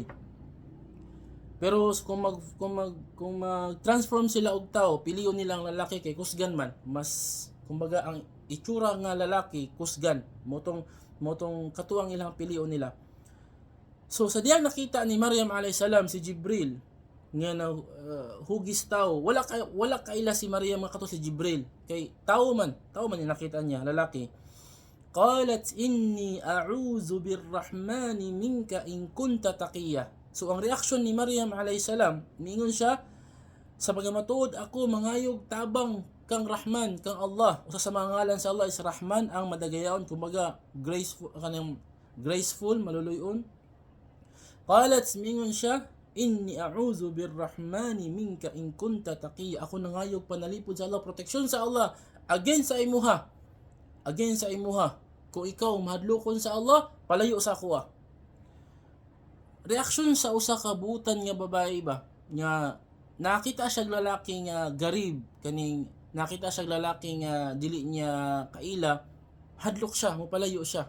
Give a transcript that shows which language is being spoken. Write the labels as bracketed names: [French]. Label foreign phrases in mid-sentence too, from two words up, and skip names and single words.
[Cebuano] Pero kung mag-transform sila og tao, piliyon nilang lalaki kay kusgan man. Mas kumbaga ang itsura nga lalaki kusgan, motong katuang ilang piliyon nila. So sa diyang nakita ni Maryam [Arabic] عليه السلام [Cebuano] si Jibril nga hugis tao, wala kaila si Maryam nga kato si Jibril, kay tao man yung nakita niya, lalaki. [Arabic] قالت إني أعوذ بالرحمن منك إن كنت تقيا. [Cebuano] So ang reaksyon ni Maryam [Arabic] عليه السلام, [Cebuano] niingon siya, sa pagamatuod ako mangayog tabang kang Rahman, kang Allah. Usa sa mga ngalan sa Allah is Rahman, ang madagayaon, kumbaga graceful, maluluyon. Qalat, mingon siya, [Arabic] إني أعوذ بالرحمن منك إن كنت تقيا. [Cebuano] Ako nangayog panalipod sa Allah, proteksyon sa Allah against sa imuha. Kung ikaw mahadlokon sa Allah, palayo sa ako. Reaksyon sa usa ka butan nga babae ba, nga nakita siya lalaki nga garib, kaning nakita siya lalaki nga dili niya kaila, hadlok siya, mapalayo siya.